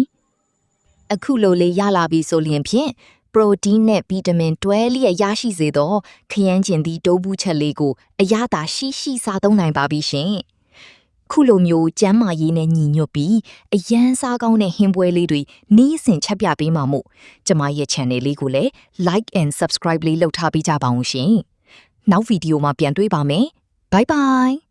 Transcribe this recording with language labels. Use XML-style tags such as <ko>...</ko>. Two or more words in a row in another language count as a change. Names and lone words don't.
<my>အခုလိုလေးရလာပြီဆိုရင်ဖြင့်ပရိုတင်းနဲ့ဗီတာမင်တွဲလျက်ရရှိစေသောခရမ်းချင်သီးတိုးဘူးချက်လေးကိုအရသာရှိစားသုံးနိုင်ပါပြီရှင်ခုလိုမျိုးကျန်းမာရေးနဲ့ညီညွတ်ပြီးအရန်စားကောင်းတဲ့ဟင်းပွဲလေးတွေနေ့စဉ်ချက်ပြပေးမှာမို့ကျမရဲ့ channel လေးကိုလည်း</my> <en>like and subscribe</en> <my>လေးလုပ်ထားပေးကြပါအောင်ရှင်နောက်ဗီဒီယိုမှာပြန်တွေ့ပါမယ်</my> <en>bye bye</en>